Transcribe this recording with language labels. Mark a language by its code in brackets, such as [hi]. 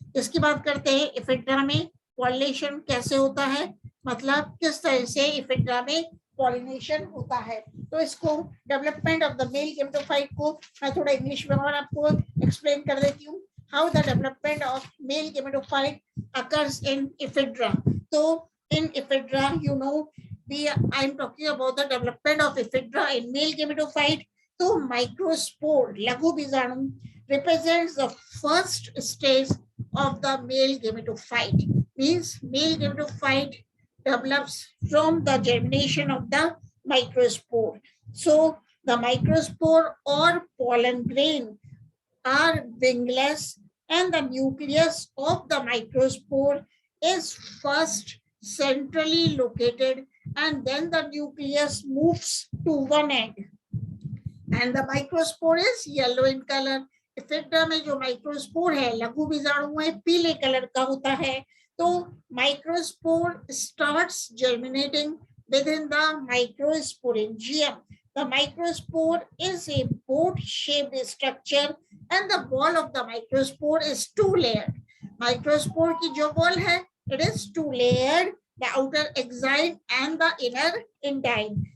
[hi] इसकी बात करते हैं इफेड्रा में पॉलिनेशन कैसे होता है, मतलब किस तरह से इफेड्रा में पॉलिनेशन होता है। तो इसको [en] development of the male gametophyte [hi] को मैं थोड़ा इंग्लिश में और आपको एक्सप्लेन कर देती हूँ। [en] How the development of male gametophyte occurs in ephedra. तो in ephedra, you know, I'm talking about the development of ephedra in male gametophyte. So microspore, लघु बीजाणु, represents the first stage of the male gametophyte. Means male gametophyte develops from the germination of the microspore. So the microspore or pollen grain are wingless, and the nucleus of the microspore is first centrally located, and then the nucleus moves to one end, and the microspore is yellow in color. [hi] इफेक्टा में जो microspore है, लघु बीजाणु है, पीले colour का होता है। [en] तो microspore starts germinating within the microsporangium. The microspore is a boat-shaped structure, and the wall of the microspore is two-layered. Microspore की जो wall है, it is two-layered, the outer exine and the inner intine.